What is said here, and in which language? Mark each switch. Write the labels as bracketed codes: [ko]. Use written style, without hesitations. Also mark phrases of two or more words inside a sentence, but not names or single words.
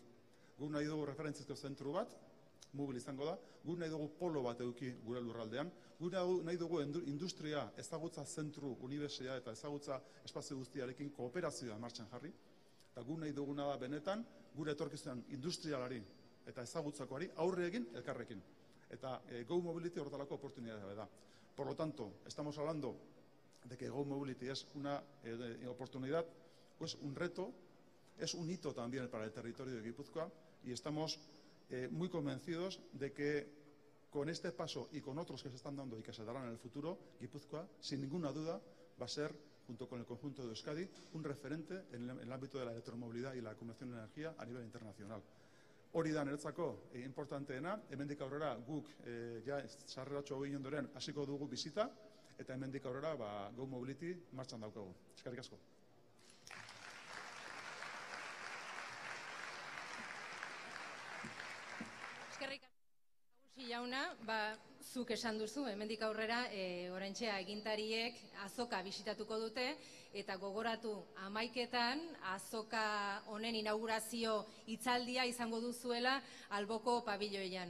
[eu] Guk nahi dugu referentzizko zentru bat, Móvil izango da, guk nahi dugu polo bat eduki gure lurraldean, guk nahi dugu industria ezagutza zentru, unibertsitatea eta ezagutza espazio guztiarekin kooperazioa martxan jarri, eta guk nahi duguna da benetan gure etorkizunean industrialari eta ezagutzakoari aurre egin elkarrekin. Eta Go Mobility horretarako oportunidad da. [es] Por lo tanto, estamos hablando de que Go Mobility es una oportunidad, pues un reto, es un hito también para el territorio de Guipúzcoa y estamos muy convencidos de que con este paso y con otros que se están dando y que se darán en el futuro, Guipúzcoa, sin ninguna duda, va a ser, junto con el conjunto de Euskadi, un referente en el ámbito de la electromovilidad y la acumulación de energía a nivel internacional. [eu] Hori da niretzako importanteena, hemendik aurrera guk sarreratxo egin ondoren hasiko dugu bizita, eta hemendik aurrera Go Mobility martxan daukagu. Eskerrik asko. Eskerrik asko nagusi jauna, zuk esan duzu, hemendik aurrera oraintxe agintariek azoka bisitatuko dute, eta gogoratu 11etan azoka honen inaugurazio hitzaldia izango duzuela alboko pabiloian.